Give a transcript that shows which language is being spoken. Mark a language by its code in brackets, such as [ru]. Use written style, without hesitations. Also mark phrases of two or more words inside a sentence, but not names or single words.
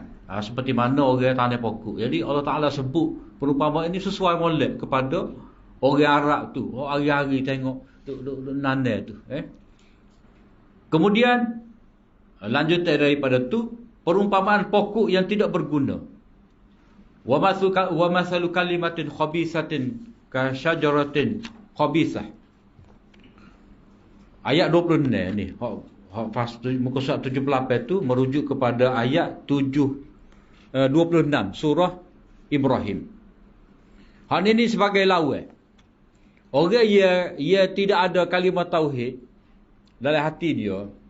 [ms] Seperti mana orang tanam pokok. Jadi Allah Ta'ala sebut perumpamaan ini sesuai molek kepada orang Arab tu. Orang hari-hari tengok duk nanam tu. Kemudian lanjutan daripada tu, perumpamaan pokok yang tidak berguna. [ar] وَمَثَلُ كَلِمَةٍ خَبِيثَةٍ كَشَجَرَةٍ خَبِيثَةٍ. [ms] Ayat 26 ni, muka surat 78 tu merujuk kepada ayat 26 surah Ibrahim. Hak ini sebagai lawan. Orang ia tidak ada kalimah tauhid dalam hati dia.